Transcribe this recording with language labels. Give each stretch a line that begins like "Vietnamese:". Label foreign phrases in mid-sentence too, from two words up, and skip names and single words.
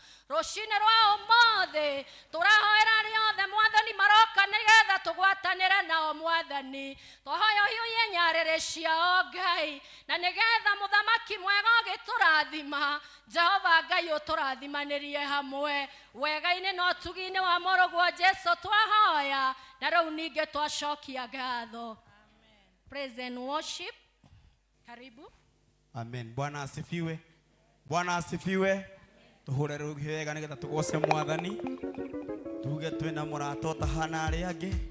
Kikuyu: Rũcinĩ rwa ũmũthĩ tũrahoera arĩa othe Mwathani maroka nĩgetha tũgwatanĩre nao Mwathani. Twahoya ũhiũhie nyarĩrĩ ciao Ngai, na nĩgetha Mũthamaki mwega ũgĩtũrathima, Jehova Ngai ũtũrathimanĩrie hamwe wega-inĩ na ũtugi-inĩ wa mũrũguo Jesu twahoya, na rĩu ningĩ twacokia ngatho.
English: Praise and worship.
Swahili: Karibu. Amen. Bwana asifiwe. Bwana asifiwe.
Kikuyu: Tuhure rugi wega nigetha tugoce Mwathani. Tuge twina mũrata ũtahana arĩa angĩ.